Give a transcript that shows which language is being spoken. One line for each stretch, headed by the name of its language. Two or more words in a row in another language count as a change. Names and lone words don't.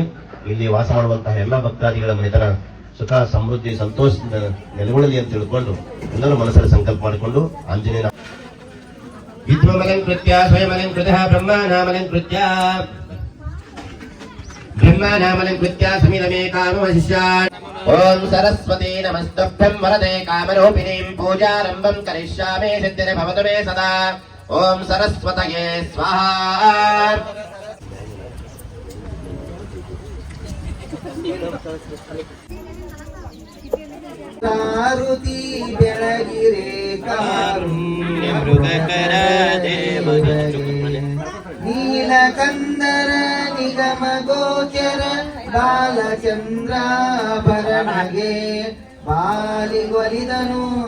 Kannada: ಇಲ್ಲಿ ವಾಸ ಮಾಡುವಂತಹ ಎಲ್ಲ ಭಕ್ತಾದಿಗಳ ಮನೆತನ ಸುಖ ಸಮೃದ್ಧಿ ಸಂತೋಷದಿಂದ ನೆಲೆಗೊಳ್ಳಲಿ ಅಂತ ತಿಳ್ಕೊಂಡು ಎಲ್ಲರೂ ಮನಸ್ಸಲ್ಲಿ ಸಂಕಲ್ಪ ಮಾಡಿಕೊಂಡು ಆಂಜನೇಯ
Sanskrit: ವಿದ್ವಮಲಂಕೃತ್ಯ ಸ್ವಯಮಲಂಕೃತ ಬ್ರಹ್ಮನಾಮಲಂಕೃತ್ಯ ಸಮಿದಮೇ ಕಾಮವಶಿಷ್ಯಾನ್. ಓಂ ಸರಸ್ವತಿ ನಮಸ್ತುಭ್ಯಂ ವರದೆ ಕಾಮರೂಪಿಣೀಂ ಪೂಜಾರಂಭಂ ಕರಿಷ್ಯಾಮಿ ಸಿದ್ಧಿರ್ ಭವತು ಮೇ ಸದಾ. ಓಂ ಸರಸ್ವತಯೇ ಸ್ವಾಹಾ.
Kannada: ಕಾರುತಿ ಬೆಳಗಿರೆ ಕಾರುಣ್ಯ ಮೃಗಕರ ನೀಲಕಂದರ ನಿಗಮ ಗೋಚರ ಬಾಲಚಂದ್ರಾಭರಣಗೆ ಬಾಲಿಗೊಲಿದನು.